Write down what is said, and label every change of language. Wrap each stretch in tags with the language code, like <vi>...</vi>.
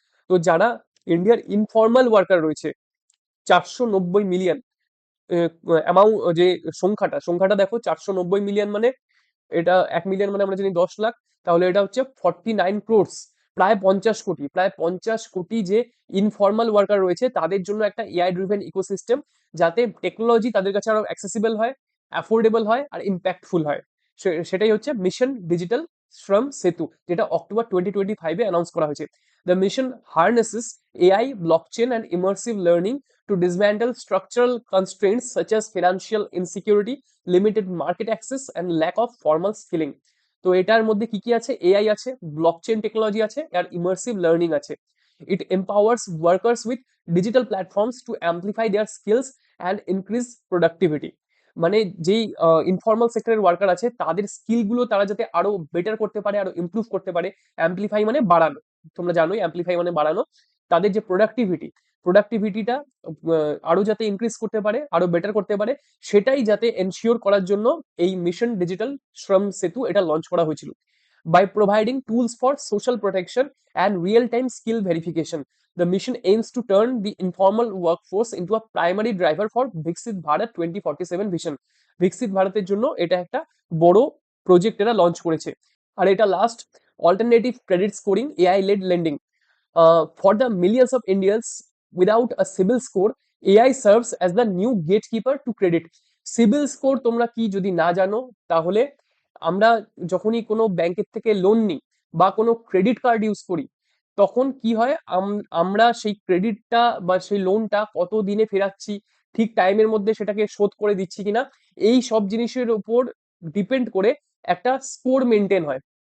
<bn>তো যারা ইন্ডিয়ার ইনফর্মাল ওয়ার্কার রয়েছে 490 মিলিয়ন, অ্যামাউন্ট যে সংখ্যাটা দেখো, 490 মিলিয়ন মানে এটা 1 মিলিয়ন মানে আমরা জানি 10 লাখ, তাহলে এটা হচ্ছে 49 crores, প্রায় 50 কোটি যে ইনফর্মাল ওয়ার্কার রয়েছে তাদের জন্য একটা এআই ড্রিভেন ইকোসিস্টেম, যাতে টেকনোলজি তাদের কাছে আরো অ্যাক্সেসিবল হয়, অ্যাফোর্ডেবল হয় আর ইম্প্যাক্টফুল হয়। সেটাই হচ্ছে মিশন ডিজিটাল শ্রম সেতু, যেটা অক্টোবর 2025-এ অ্যানাউন্স করা হয়েছে।</bn> <en>The mission harnesses AI, blockchain and immersive learning to dismantle structural constraints such as financial insecurity, limited market access, and lack of formal skilling.</en> <bn>তো এটার মধ্যে কি কি আছে, এআই আছে, ব্লকচেন টেকনোলজি আছে, আর ইমার্সিভ লার্নিং আছে।</bn> <en>It empowers workers with digital platforms to amplify their skills and increase productivity.</en> <bn>মানে যেই ইনফর্মাল সেক্টরের ওয়ার্কার আছে তাদের স্কিলগুলো তারা যাতে আরো বেটার করতে পারে, আরো ইমপ্রুভ করতে পারে। অ্যাম্পলিফাই মানে বাড়ানো, তোমরা জানোই অ্যাম্পলিফাই মানে বাড়ানো। তাদের যে প্রোডাক্টিভিটিটা আরো যাতে ইনক্রিজ করতে পারে, আরো বেটার করতে পারে, সেটাই যাতে এনশিওর করার জন্য এই মিশন ডিজিটাল শ্রম সেতু এটা লঞ্চ করা হয়েছিল।</bn> <en>By providing tools for social protection and real time skill verification, the mission aims to turn the informal workforce into a primary driver for Viksit Bharat 2047 vision.</en> <bn>Viksit ভারতের জন্য এটা একটা বড় প্রজেক্ট এরা লঞ্চ করেছে। আর এটা last,</bn> <en>Alternative credit scoring AI led lending. For the millions of Indians without a CIBIL score, AI serves as the new gatekeeper to credit.</en> <bn>CIBIL score তোমরা কি যদি না জানো, তাহলে আমরা যখনই কোনো ব্যাংকের থেকে লোন নিই বা কোনো ক্রেডিট কার্ড ইউজ করি, তখন কি হয়, আমরা সেই ক্রেডিটটা বা সেই লোনটা কত দিনে ফেরাচ্ছি, ঠিক টাইমের মধ্যে সেটাকে শোধ করে দিচ্ছি কিনা, এই সব জিনিসের উপর ডিপেন্ড করে একটা স্কোর মেনটেন হয়।</bn>